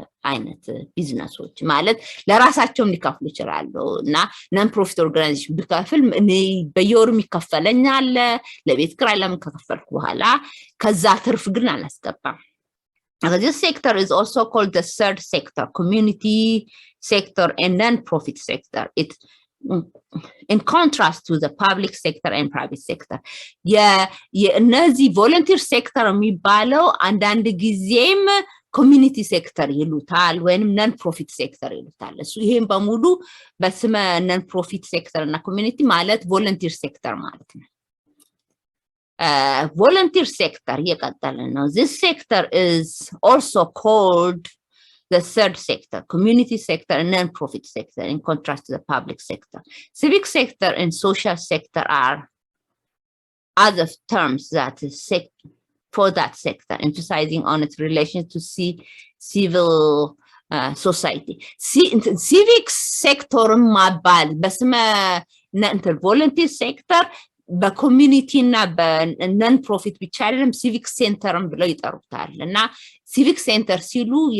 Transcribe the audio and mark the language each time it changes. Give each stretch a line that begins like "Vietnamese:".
Amharic: አይነት ቢዝነሶች ማለት ለራሳቸው ሊከፍሉ ይችላሉ እና non-profit organization ቢከፍል እኔ በየወሩ የሚከፈለኛል ለቤት ኪራይ ለምን ከከፈልኩ በኋላ ከዛ ትርፍ ግን አላስገባም
English: This sector is also called the third sector, community sector and non-profit sector. It, in contrast to the public sector and private sector.
Amharic: እነዚህ volunteer sector የሚባለው አንዳንድ ጊዜም community sector ይሉታል ወይም non-profit sector ይሉታል። እሱ ይሄን በሙሉ በስመ non-profit sector እና community ማለት volunteer sector ማለት ነው።
English: Volunteer sector this sector is also called the third sector, community sector and non-profit sector in contrast to the public sector. Civic sector and social sector are other terms that is for that sector, emphasizing on its relation to civil society.
Amharic: Civic sector ማባል በስመ volunteer sector በኮሚኒቲ እና በነን ፕሮፊት ብቻ አይደለም ሲቪክ ሴንተርም ብለው ይጠሩታል እና ሲቪክ ሴንተር ሲሉ